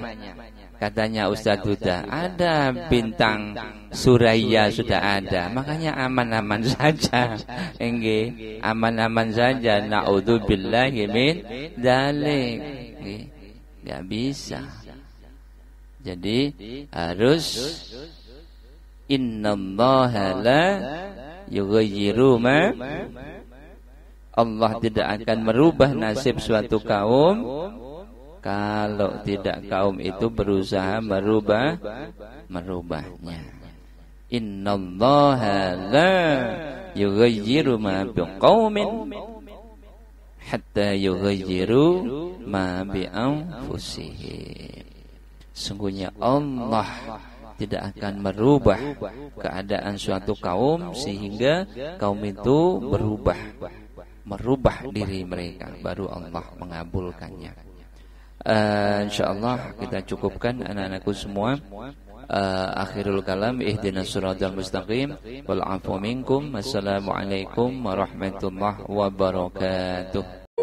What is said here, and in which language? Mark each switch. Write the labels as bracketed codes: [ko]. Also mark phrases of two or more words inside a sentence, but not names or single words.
[id] Katanya Ustaz Huda, ada bintang Suraya sudah ada. Makanya aman-aman saja. Nggih, aman-aman saja. [ar] نعوذ بالله من ذلك. [id] Enggak bisa. Jadi harus [ar] إن الله لا يغير ما, [id] Allah tidak akan merubah nasib suatu kaum kalau tidak kaum itu berusaha merubahnya. [ar] إن الله لا يغير ما بقوم حتى يغيروا ما بأنفسهم. [id] Sungguhnya Allah tidak akan merubah keadaan suatu kaum sehingga kaum itu merubah diri mereka, baru Allah mengabulkannya. Insyaallah kita cukupkan anak-anakku semua. [ar] آخر الكلام، اهدنا الصراط المستقيم، والعفو منكم. السلام عليكم ورحمة الله وبركاته.